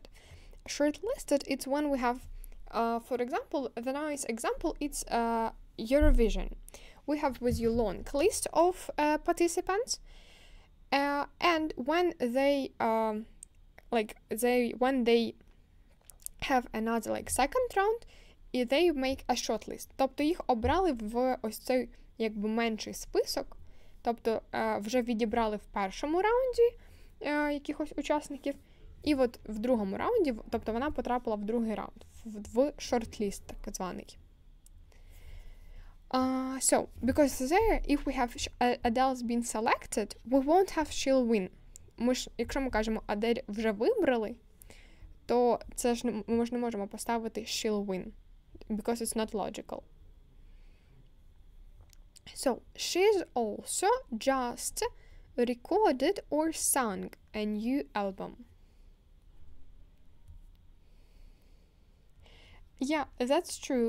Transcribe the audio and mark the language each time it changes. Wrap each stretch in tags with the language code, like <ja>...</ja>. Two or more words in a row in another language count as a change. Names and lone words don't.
<en>Shortlisted, it's when we have, for example, the nice example, it's Eurovision. We have with you long list of participants, and when they have another like second round, they make a shortlist.</en> <uk>Тобто їх обрали в ось цей якби менший список. Тобто вже відібрали в першому раунді якихось учасників, і от в другому раунді, тобто вона потрапила в другий раунд, в шортліст так званий.</uk> <en>So, because there, if we have Adele's been selected, we won't have she'll win.</en> <uk>якщо ми кажемо Адель вже вибрали, то це ж ми ж не можемо поставити</uk> <en>she'll win, because it's not logical. So, she's also just recorded or sung a new album. Yeah, that's true.</en>